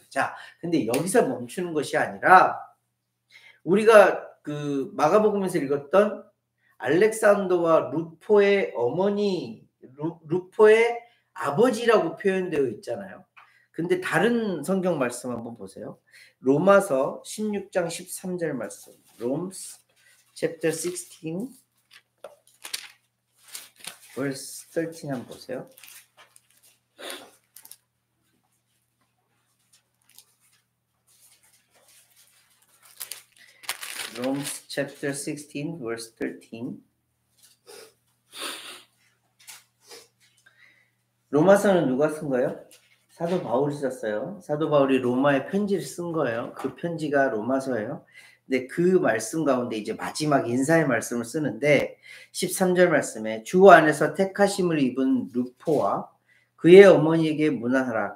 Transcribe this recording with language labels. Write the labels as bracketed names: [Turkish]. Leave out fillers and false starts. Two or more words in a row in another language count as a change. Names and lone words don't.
[Korean] 자, 근데 여기서 멈추는 것이 아니라 우리가 그 마가복음에서 읽었던 알렉산더와 루포의 어머니, 루포의 아버지라고 표현되어 있잖아요. 근데 다른 성경 말씀 한번 보세요. 로마서 16장 13절 말씀. [English] Romans chapter 16 verse 13 [Korean] 한번 보세요. [English] Romans chapter 16 verse 13. [Korean] 로마서는 누가 쓴 거예요? 사도 바울이 썼어요. 사도 바울이 로마에 편지를 쓴 거예요. 그 편지가 로마서예요. 근데 그 말씀 가운데 이제 마지막 인사의 말씀을 쓰는데 13절 말씀에 주 안에서 택하심을 입은 루포와 그의 어머니에게 문안하라.